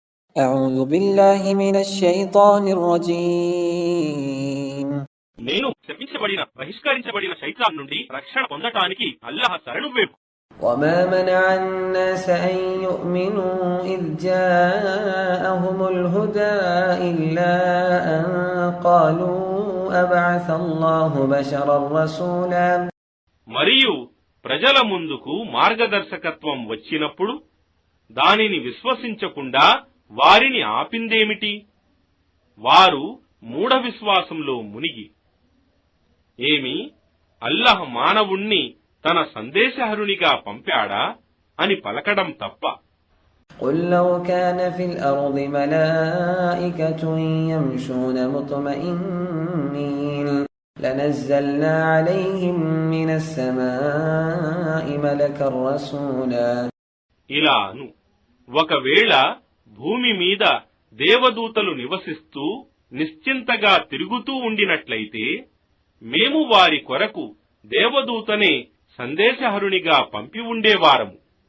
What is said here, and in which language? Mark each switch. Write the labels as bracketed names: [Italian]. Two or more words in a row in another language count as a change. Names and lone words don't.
[Arabic] أعوذ بالله من الشيطان الرجيم. [Telugu] నేను శపించబడిన బహిష్కరించబడిన శైతాన్ నుండి రక్షణ పొందటానికి అల్లాహ్ శరణు వేపు. [Arabic] وما منع الناس أن يؤمنوا إذ جاءهم الهدى إلا أن قالوا أبعث الله بشرا رسولا. [Telugu] మరియు ప్రజల ముందుకు మార్గదర్శకత్వం వచ్చినప్పుడు దానిని విశ్వసించకుండా వారిని ఆపిందేమిటి? వారు మూఢ విశ్వాసంలో మునిగి ఏమి అల్లాహ్ మానవుణ్ణి తన సందేశహరునిగా పంపాడా అని పలకడం తప్ప. [Arabic] قل لو كان في الأرض ملائكة يمشون مطمئنين لنزلنا عليهم من السماء ملكا رسولا. [Telugu] ఇలాను ఒకవేళ భూమి మీద దేవదూతలు నివసిస్తూ నిశ్చింతగా తిరుగుతూ ఉండినట్లయితే మేము వారి కొరకు దేవదూతనే సందేశహరునిగా పంపి ఉండేవారము.